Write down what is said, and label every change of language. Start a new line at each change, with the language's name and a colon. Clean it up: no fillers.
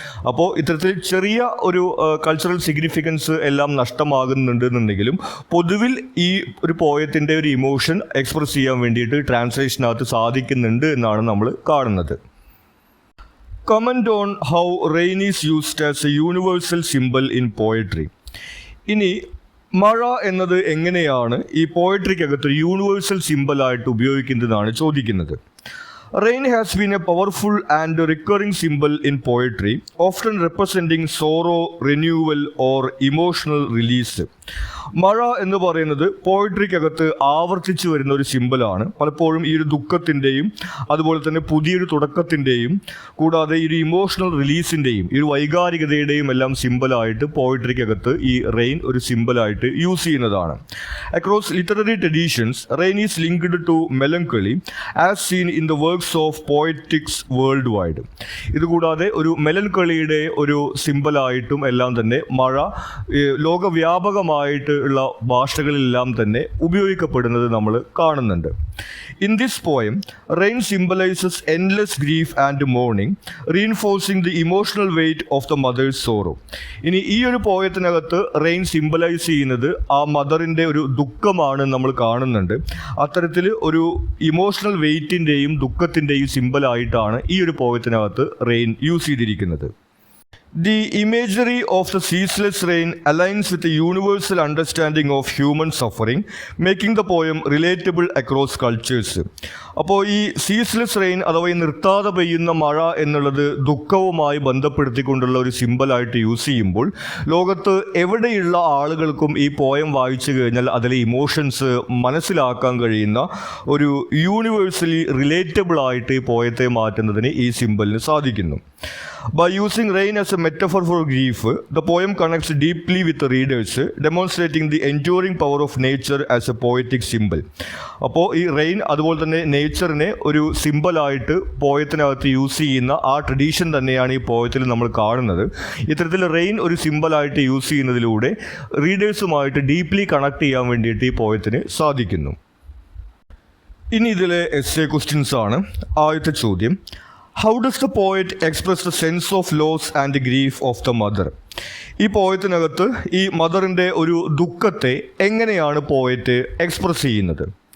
Malayalam: അപ്പോൾ ഇത്തരത്തിൽ ചെറിയ ഒരു കൾച്ചറൽ സിഗ്നിഫിക്കൻസ് എല്ലാം നഷ്ടമാകുന്നുണ്ടെന്നുണ്ടെങ്കിലും പൊതുവിൽ ഈ ഒരു പോയത്തിൻ്റെ ഒരു ഇമോഷൻ എക്സ്പ്രസ് ചെയ്യാൻ വേണ്ടിയിട്ട് ട്രാൻസ്ലേഷനകത്ത് സാധിക്കുന്നുണ്ട് എന്നാണ് നമ്മൾ കാണുന്നത്.
English: Comment on how rain is used as a universal symbol in poetry.
Malayalam: ഇനി മഴ എന്നത് എങ്ങനെയാണ് ഈ പോയട്രിക്കകത്ത് യൂണിവേഴ്സൽ സിമ്പിളായിട്ട് ഉപയോഗിക്കുന്നതാണ് ചോദിക്കുന്നത്.
English: Rain has been a powerful and recurring symbol in poetry, often representing sorrow, renewal or emotional release.
Malayalam: മഴ എന്ന് പറയുന്നത് പോയട്രിക്കകത്ത് ആവർത്തിച്ചു വരുന്ന ഒരു സിമ്പിളാണ്. പലപ്പോഴും ഈ ഒരു ദുഃഖത്തിൻ്റെയും അതുപോലെ തന്നെ പുതിയൊരു തുടക്കത്തിൻ്റെയും കൂടാതെ ഈ ഒരു ഇമോഷണൽ റിലീസിൻ്റെയും ഈ ഒരു വൈകാരികതയുടെയും എല്ലാം സിമ്പിളായിട്ട് പോയട്രിക്കകത്ത് ഈ റെയിൻ ഒരു സിമ്പിളായിട്ട് യൂസ് ചെയ്യുന്നതാണ്.
English: Across literary traditions rain is linked to melancholy as seen in the works of poetics world wide.
Malayalam: ഇതുകൂടാതെ ഒരു മെലൻകളിയുടെ ഒരു സിമ്പിളായിട്ടും എല്ലാം തന്നെ മഴ ലോകവ്യാപകമായിട്ട് ഉള്ള ഭാഷകളിലെല്ലാം തന്നെ ഉപയോഗിക്കപ്പെടുന്നത് നമ്മൾ കാണുന്നുണ്ട്.
English: In this poem rain symbolises endless grief and mourning, reinforcing the emotional weight of the mother's sorrow.
Malayalam: ഇനി ഈ ഒരു പോയത്തിനകത്ത് റെയിൻ സിംബലൈസ് ചെയ്യുന്നത് ആ മദറിൻ്റെ ഒരു ദുഃഖമാണ് നമ്മൾ കാണുന്നുണ്ട്. അത്തരത്തിൽ ഒരു ഇമോഷണൽ വെയ്റ്റിൻ്റെയും ദുഃഖത്തിൻ്റെയും സിംബലായിട്ടാണ് ഈ ഒരു പോയത്തിനകത്ത് റെയിൻ യൂസ് ചെയ്തിരിക്കുന്നത്.
English: The imagery of the ceaseless rain aligns with the universal understanding of human suffering, making the poem relatable across cultures.
Malayalam: അപ്പോൾ ഈ സീസ്ലെസ് റെയിൻ അഥവാ ഈ നിർത്താതെ പെയ്യുന്ന മഴ എന്നുള്ളത് ദുഃഖവുമായി ബന്ധപ്പെടുത്തിക്കൊണ്ടുള്ള ഒരു സിമ്പിളായിട്ട് യൂസ് ചെയ്യുമ്പോൾ ലോകത്ത് എവിടെയുള്ള ആളുകൾക്കും ഈ പോയം വായിച്ചു കഴിഞ്ഞാൽ അതിലെ ഇമോഷൻസ് മനസ്സിലാക്കാൻ കഴിയുന്ന ഒരു യൂണിവേഴ്സലി റിലേറ്റബിൾ ആയിട്ട് ഈ പോയത്തെ മാറ്റുന്നതിന് ഈ സിമ്പിളിന് സാധിക്കുന്നു.
English: By using rain as a metaphor for grief, the poem connects deeply with the readers, demonstrating the enduring power of nature as a poetic symbol.
Malayalam: അപ്പോൾ ഈ റെയിൻ അതുപോലെ തന്നെ നേച്ചറിനെ ഒരു സിമ്പിളായിട്ട് പോയത്തിനകത്ത് യൂസ് ചെയ്യുന്ന ആ ട്രഡീഷൻ തന്നെയാണ് ഈ പോയത്തിൽ നമ്മൾ കാണുന്നത്. ഇത്തരത്തിൽ റെയിൻ ഒരു സിമ്പിളായിട്ട് യൂസ് ചെയ്യുന്നതിലൂടെ റീഡേഴ്സുമായിട്ട് ഡീപ്ലി കണക്ട് ചെയ്യാൻ വേണ്ടിയിട്ട് ഈ പോയത്തിന് സാധിക്കുന്നു. ഇനി ഇതിലെ എസ്സേ ക്വസ്റ്റ്യൻസ് ആണ്. ആദ്യത്തെ ചോദ്യം,
English: How does the poet express the sense of loss and grief of the mother?
Malayalam: ഈ പോയത്തിനകത്ത് ഈ മദറിൻ്റെ ഒരു ദുഃഖത്തെ എങ്ങനെയാണ് പോയറ്റ് എക്സ്പ്രസ് ചെയ്യുന്നത്?